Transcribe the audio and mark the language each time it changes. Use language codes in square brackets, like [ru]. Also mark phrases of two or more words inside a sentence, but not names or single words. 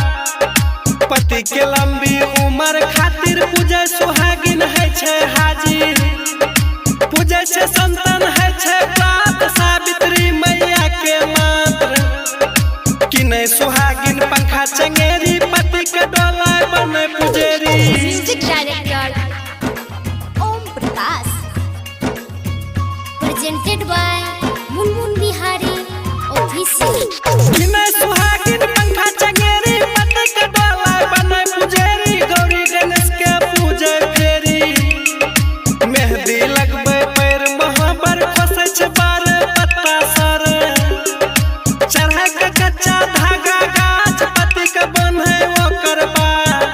[mai] पति के लंबी उम्र खातिर पूजे सुहागिन है छे हाजिर, पूजे छे संतान है छे प्रात सावित्री मैया के मात्र। कि नहीं सुहागिन पंखा चंगेरी, पति के डोला बने पुजेरी। [en] Music director Om Prakash. Presented by Munmun Bihari Official. [mai] कि नहीं सुहागिन पंखा चंगेरी, पति के डोला बने पुजेरी। गौरी गणेश के पूजे फेरी, मेहंदी लगबे पैर महाबर, खोसे छे बार पत्ता सर। चढ़ा के कच्चा धागा गाछ, पति के बन्हे ओकर बार।